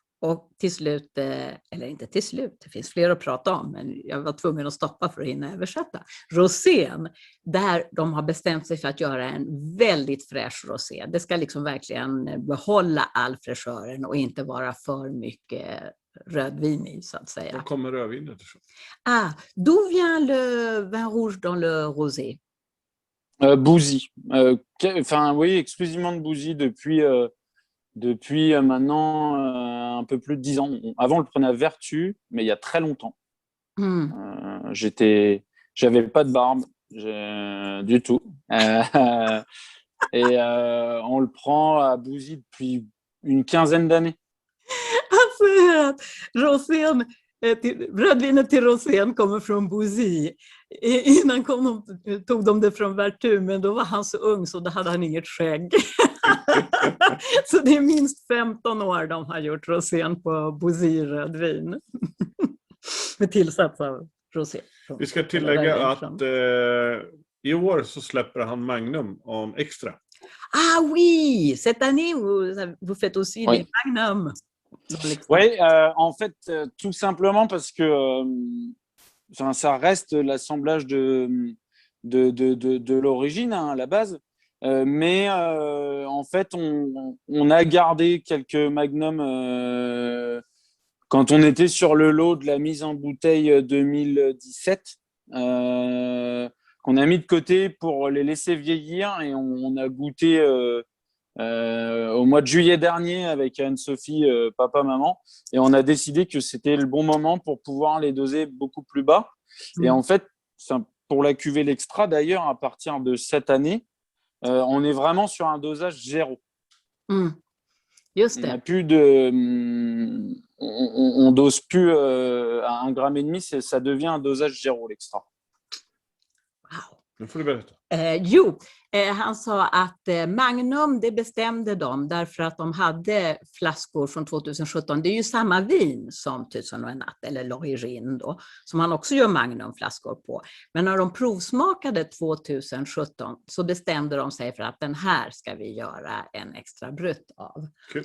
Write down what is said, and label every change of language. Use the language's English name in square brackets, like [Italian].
[Swedish] Och till slut, eller inte till slut, det finns fler att prata om, men jag var tvungen att stoppa för att hinna översätta. Rosén, där de har bestämt sig för att göra en väldigt fräsch rosé. Det ska liksom verkligen behålla all fräschören och inte vara för mycket rödvin i, så att säga. Var kommer rödvinet ifrån? [French] D'où vient le vin rouge dans le rosé? Bouzy. Oui, exclusivement de Bouzy depuis maintenant un peu plus de 10 ans. Avant, on le prenait à Vertu, mais il y a très longtemps. J'avais pas de barbe du tout. Et on le prend à Bouzy depuis une 15aine d'années. [Swedish] Rosén, rödvinet till rosén kommer från Bouzy. Innan tog de det från Vertu, men då var han så ung så då hade han inget skägg. Så det är minst 15 år de har gjort rosén på Bouzy-rödvin. Med tillsats av rosé. Vi ska tillägga att i år så släpper han Magnum om extra. [French] Ah oui, cette année vous faites aussi des Magnum. Oui, en fait, tout simplement parce que ça reste l'assemblage de l'origine à la base, mais en fait, on a gardé quelques magnums quand on était sur le lot de la mise en bouteille 2017, qu'on a mis de côté pour les laisser vieillir, et on a goûté au mois de juillet dernier avec Anne-Sophie, papa, maman, et on a décidé que c'était le bon moment pour pouvoir les doser beaucoup plus bas. Et en fait, pour la cuvée l'extra d'ailleurs, à partir de cette année, on est vraiment sur un dosage 0. [Swedish] Just det. [French] On a plus de, on dose plus à 1,5 gramme, ça devient un dosage 0 l'extra. Wow. [Swedish] Nu får du berätta. Han sa att Magnum, det bestämde de därför att de hade flaskor från 2017. Det är ju samma vin som 1000 och en natt, eller L'Origine då, som han också gör Magnumflaskor på. Men när de provsmakade 2017 så bestämde de sig för att den här ska vi göra en extra brut av. Okay.